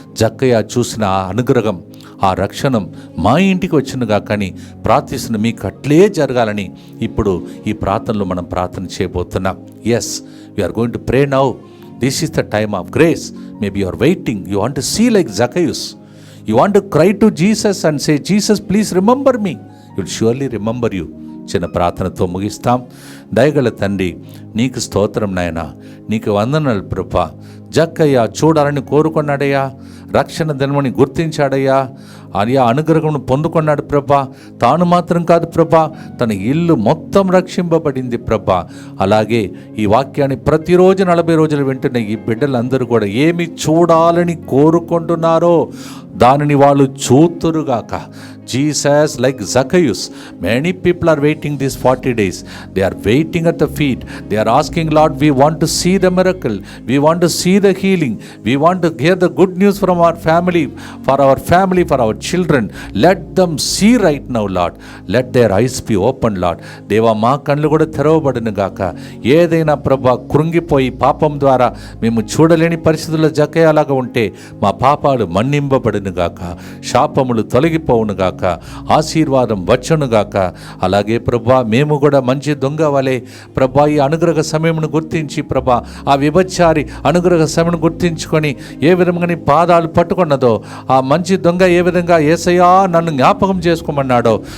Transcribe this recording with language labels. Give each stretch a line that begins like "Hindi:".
Telugu: జక్కయ్య చూసిన ఆ అనుగ్రహం, ఆ రక్షణం మా ఇంటికి వచ్చినగా కానీ ప్రార్థిస్తున్న మీకు అట్లే జరగాలని ఇప్పుడు ఈ ప్రార్థనలో మనం ప్రార్థన చేయబోతున్నాం.
English: Yes, we are going to pray now. This is the time of grace. Maybe you are waiting, you want to see like Zacchaeus. You want to cry to Jesus and say, Jesus, please remember me. He will surely remember you.
Telugu: చిన్న ప్రార్థనతో ముగిస్తాం. దయగల తండ్రి, నీకు స్తోత్రం నాయనా, నీకు వందనాలు ప్రభా. జక్కయ్య చూడాలని కోరుకున్నాడయ్యా, రక్షణ దినమని గుర్తించాడయ్యా, అయ్యా అనుగ్రహం పొందుకున్నాడు ప్రభా. తాను మాత్రం కాదు ప్రభా, తన ఇల్లు మొత్తం రక్షింపబడింది ప్రభా. అలాగే ఈ వాక్యాన్ని ప్రతిరోజు 40 రోజులు వింటున్న ఈ బిడ్డలందరూ కూడా ఏమి చూడాలని కోరుకుంటున్నారో దానిని వాళ్ళు చూతురుగాక.
English: Jesus, like Zacchaeus, many people are waiting these 40 days. They are waiting at the feet. They are asking, Lord, we want to see the miracle. We want to see the healing. We want to hear the good news from our family, for our children. Let them see right now, Lord. Let their eyes be open, Lord.
Telugu: దేవా, మా కళ్ళు కూడా తెరవబడును గాక. ఏదైనా ప్రభా కృంగిపోయి పాపం ద్వారా మేము చూడలేని పరిస్థితుల్లో జక్కయ్యలాగా ఉంటే మా పాపాలు మన్నింపబడును గాక, శాపములు తొలగిపోవును గాక, ఆశీర్వాదం వచ్చునుగాక. అలాగే ప్రభా, మేము కూడా మంచి దొంగ వలె ప్రభా ఈ అనుగ్రహ సమయమును గుర్తించి ప్రభా ఆ విభచారి అనుగ్రహ సమయం గుర్తించుకొని ఏ విధంగా నీ పాదాలు పట్టుకున్నదో ఆ మంచి దొంగ ఏ విధంగా యేసయ్యా నన్ను జ్ఞాపకం చేసుకోమన్నాడో,